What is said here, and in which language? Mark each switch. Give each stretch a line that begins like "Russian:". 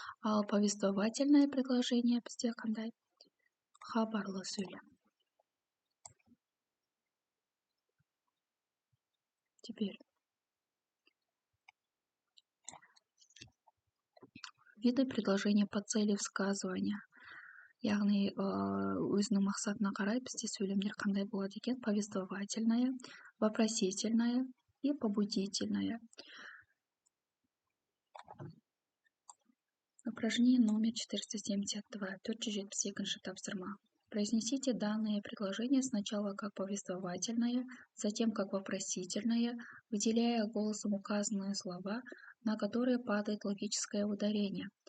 Kazakh: Ал
Russian: повествовательное предложение
Kazakh: бізде қандай? Хабарлы сөйлем.
Russian: Теперь виды предложения по цели высказывания.
Kazakh: Яғни өзінің мақсатына қарай бізде сөйлемдер қандай болады екен?
Russian: Повествовательное, вопросительное и побудительное. Упражнение номер 472.
Kazakh: 472 тапсырма.
Russian: Произнесите данные предложения сначала как повествовательное, затем как вопросительное, выделяя голосом указанные слова, на которые падает логическое ударение.